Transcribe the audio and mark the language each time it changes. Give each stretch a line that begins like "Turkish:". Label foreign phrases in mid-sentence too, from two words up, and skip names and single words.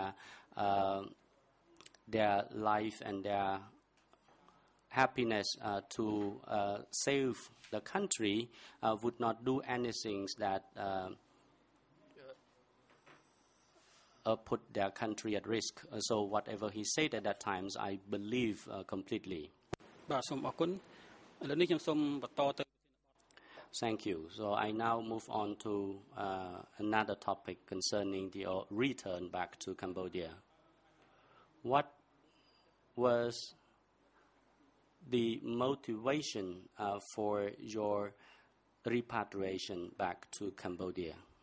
English: their life and their happiness to save the country would not do anything that put their country at risk. So whatever he said at that time, I believe completely.
Khmer: បាទសូមអរគុណឥឡូវនេះខ្ញុំសូមបន្តទៅ
English: Thank you. So I now move on to another topic concerning the return back to Cambodia. What was the motivation for your repatriation back to Cambodia?